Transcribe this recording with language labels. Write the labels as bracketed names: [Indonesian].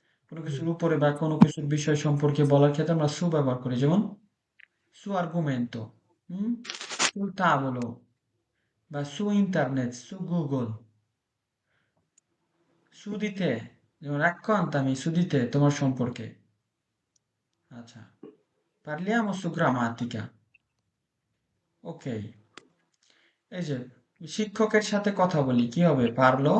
[Bangla] কোনো কিছুর উপরে বা কোনো কিছুর বিষয় সম্পর্কে বলার ক্ষেত্রে আমরা সু ব্যবহার করি, যেমন [Italian] সু আর্গুমেন্টো, sul tavolo, [Bangla] বা [Italian] su internet, [Bangla] su Google, [Italian] su di te, [Bangla] যেমন [Italian] raccontami su di te, [Bangla] তোমার সম্পর্কে। [Italian] আচ্ছা, parliamo su grammatica। [Bangla] ওকে, এই যে শিক্ষকের সাথে কথা বলি, কি হবে? [Italian] parlo